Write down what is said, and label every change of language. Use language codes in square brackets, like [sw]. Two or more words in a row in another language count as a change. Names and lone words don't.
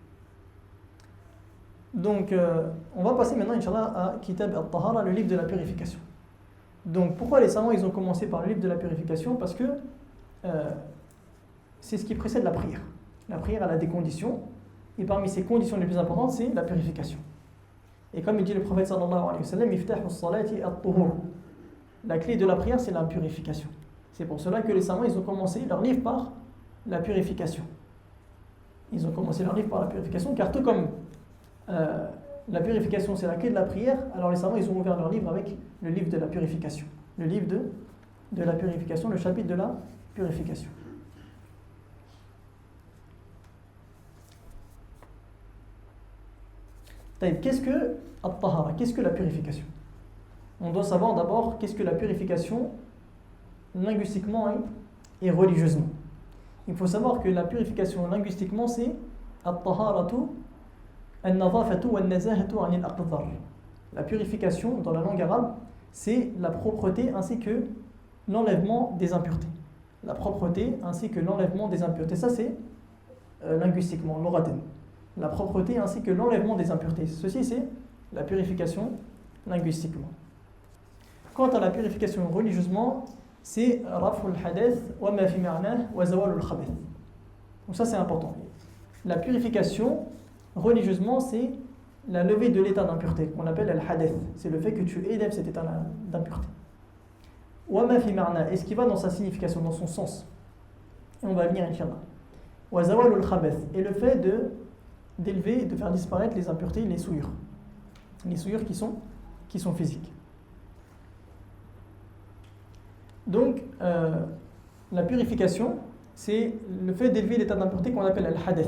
[fr] Donc on va passer maintenant, [ar] إن شاء الله, [fr] à [ar] كتاب الطهارة, [fr] le livre de la purification. Donc pourquoi les savants ils ont commencé par le livre de la purification? Parce que c'est ce qui précède la prière. La prière, elle a des conditions, et parmi ces conditions les plus importantes, c'est la purification. Et comme il dit le prophète [ar] صلى الله عليه وسلم, مفتاح الصلاة الطهور. [fr] La clé de la prière, c'est la purification. C'est pour cela que les savants, ils ont commencé leur livre par la purification. Ils ont commencé leur livre par la purification, car tout comme la purification, c'est la clé de la prière, alors les savants, ils ont ouvert leur livre avec le livre de la purification. Le livre de la purification, le chapitre de la purification. Qu'est-ce que at-tahara? Qu'est-ce que la purification? On doit savoir d'abord qu'est-ce que la purification linguistiquement et religieusement. Il faut savoir que la purification linguistiquement, c'est [ar] الطهارة النظافة والنزاهة عن الأقذار. [fr] La purification dans la langue arabe, c'est la propreté ainsi que l'enlèvement des impuretés. La propreté ainsi que l'enlèvement des impuretés. Ça c'est linguistiquement, l'oraten. La propreté ainsi que l'enlèvement des impuretés. Ceci, c'est la purification linguistiquement. Quant à la purification religieusement, c'est [ar] رفع الحدث وما في معناه وزوال الخبث. [fr] Donc ça, c'est important. La purification religieusement, c'est la levée de l'état d'impureté, qu'on appelle al-hadath. C'est le fait que tu élèves cet état d'impureté. [ar] وما في معناه, [fr] et ce qui va dans sa signification, dans son sens. Et on va venir, [ar] إن شاء الله. وزوال الخبث, [fr] et le fait d'élever, de faire disparaître les impuretés, les souillures. Les souillures qui sont physiques. Donc, la purification, c'est le fait d'élever l'état d'impureté qu'on appelle al-hadath.